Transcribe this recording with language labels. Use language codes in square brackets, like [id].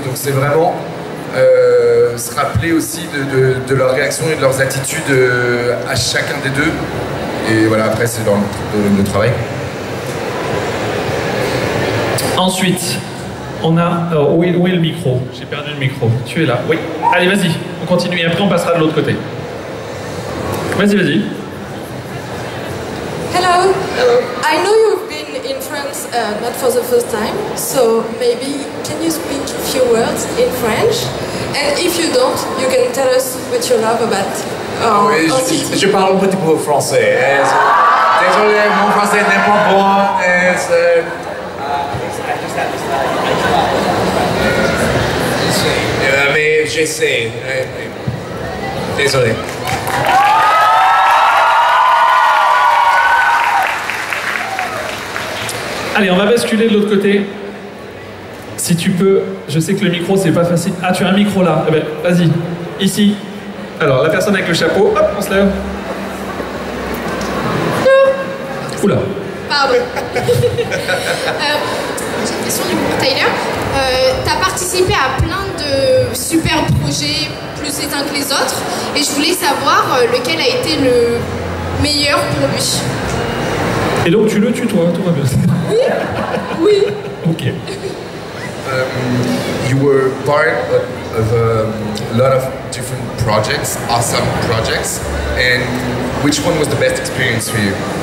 [fr] Donc c'est vraiment se rappeler aussi de leurs réactions et de leurs attitudes à chacun des deux. Et voilà, après c'est dans le travail. Ensuite, on a... où est le micro? J'ai perdu le micro. Tu es là. Oui. Allez, vas-y. On continue et après on passera de l'autre côté. Vas-y. [en] Hello. I know you've been in France not for the first time, so maybe can you speak a few words in French? And if you don't, you can tell us what you love about [fr] Oui, [en] our city. [fr] je parle un petit peu français. Désolé, mon français n'est pas bon. Mais j'essaie. Désolé. Allez, on va basculer de l'autre côté. Si tu peux, je sais que le micro c'est pas facile. Ah, tu as un micro là. Eh ben, vas-y, ici. Alors, la personne avec le chapeau, hop, on se lève. Oula. Pardon. J'ai une question du coup pour Tyler. Tu as participé à plein de super projets, plus les uns que les autres, et je voulais savoir lequel a été le meilleur pour lui. Et donc tu le tutoies, tout va bien. Oui. Ok. [en] You were part of a lot of different projects, awesome projects, and which one was the best experience for you?